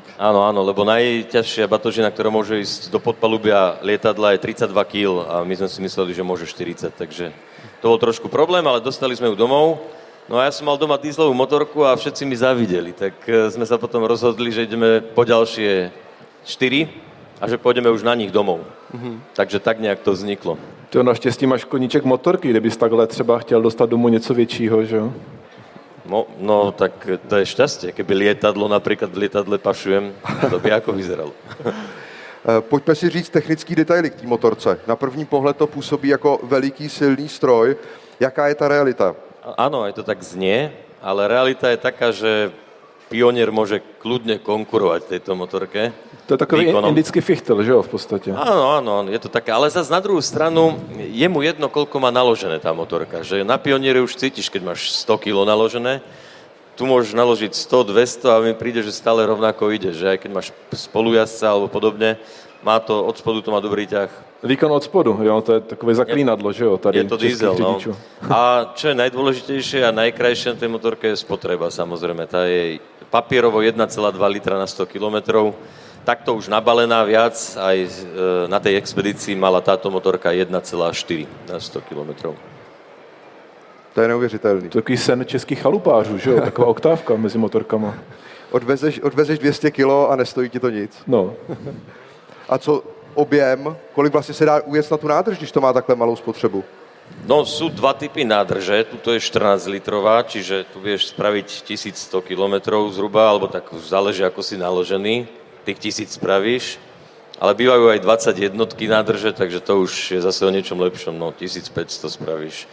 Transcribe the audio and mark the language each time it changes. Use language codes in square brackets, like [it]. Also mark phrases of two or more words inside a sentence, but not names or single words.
[sk] Áno, lebo najťažšia batožina, ktorá môže ísť do podpalubia lietadla je 32 kg a my sme si mysleli, že môže 40, takže to bol trošku problém, ale dostali sme ju domov. No a ja som mal doma dieselovú motorku a všetci mi závideli, tak sme sa potom rozhodli, že ideme po ďalšie 4 a že pôjdeme už na nich domov. Takže tak nejak to vzniklo. [cs] Ty naštěstí máš koníček motorky, kdybys takhle třeba chtěl dostat domů něco většího, že jo? [sk] No, tak to je šťastie. Keby lietadlo, napríklad v lietadle pašujem, to by ako vyzeralo. [cs] Pojďme si říct technický detaily k té motorce. Na první pohled to působí jako veliký silný stroj. Jaká je ta realita? [sk] Áno, aj to tak znie, ale realita je taká, že Pionier môže kľudne konkurovať tejto motorke. [cs] To je takový indický fichtel, že jo, v podstatě. [sk] Áno, je to také, ale zase na druhú stranu je mu jedno, koľko má naložené tá motorka, že na Pioniere už cítiš, keď máš 100 kg naložené, tu môžeš naložiť 100, 200 a mi príde, že stále rovnako ide, že aj keď máš spolujazca alebo podobne, má to, od spodu to má dobrý ťah. [cs] Výkon od spodu, jo, to je takové zaklínadlo, že jo, tady [sk] Je to diesel, no. [cs] řidičů. [sk] A čo je najdôležitejšie a najkrajšie na tej motorke je spotreba, samozrejme. Tá je papierovo 1,2 litra na 100 kilometrov. Takto už nabalená viac, aj na tej expedícii mala táto motorka 1,4 na 100 kilometrov. [cs] To je neuvěřitelný. To je takový sen českých chalupářů, že jo, taková oktávka mezi motorkama. Odvezeš 200 kilo a nestojí ti to nic. No, A co objem, kolik vlastně se dá ujet na tu nádrž, když to má takhle malou spotřebu? [sk] No, sú dva typy nádrže. Tuto je 14-litrová, čiže tu vieš spraviť 1100 kilometrov zhruba, alebo tak záleží, ako si naložený. Tých 1000 spravíš. Ale bývajú aj 21 nádrže, takže to už je zase o niečom lepšom. No, 1500 spravíš.